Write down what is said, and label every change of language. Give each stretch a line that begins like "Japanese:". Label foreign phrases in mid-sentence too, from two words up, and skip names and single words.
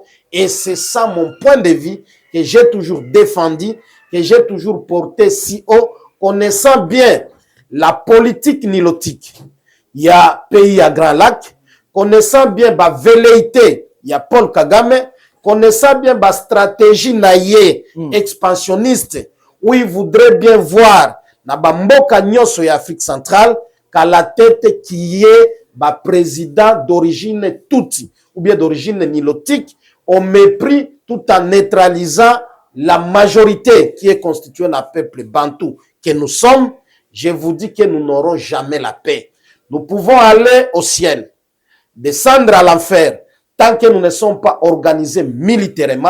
French: Et c'est ça mon point de vue que j'ai toujours défendu, que j'ai toujours porté si haut, connaissant bien la politique nilotique. Il y a pays à Grand Lac, connaissant bien la velléité, il y a Paul Kagame, connaissant bien la stratégie naïe expansionniste, où il voudrait bien voir
Lingala: na bamboka nyonso ya
French: Afrique centrale qu'à la tête qui est ba président d'origine Tutsi ou bien d'origine nilotique au mépris tout en neutralisant la majorité qui est constituée d'un peuple bantou que nous sommes. Je vous dis que nous n'aurons jamais la paix. Nous pouvons aller au ciel, descendre à l'enfer, tant que nous ne sommes pas organisés militairement.